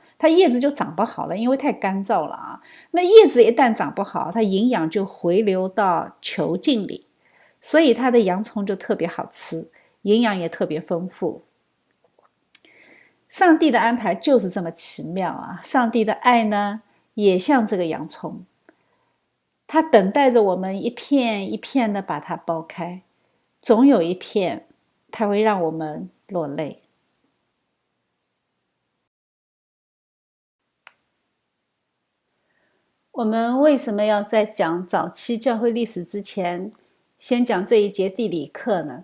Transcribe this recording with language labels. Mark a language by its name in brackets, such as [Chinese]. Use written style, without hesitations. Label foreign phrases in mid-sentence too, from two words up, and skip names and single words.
[Chinese] 它葉子就長不好了，因為太乾燥了啊。那葉子一旦長不好，它營養就回流到球莖裡，所以它的洋蔥就特別好吃，營養也特別豐富。上帝的安排就是這麼奇妙啊！上帝的愛呢，也像這個洋蔥，它等待着我們一片一片的把它剝開，總有一片，它會讓我們落淚。我們為什麼要在講早期教會歷史之前，先講這一節地理課呢？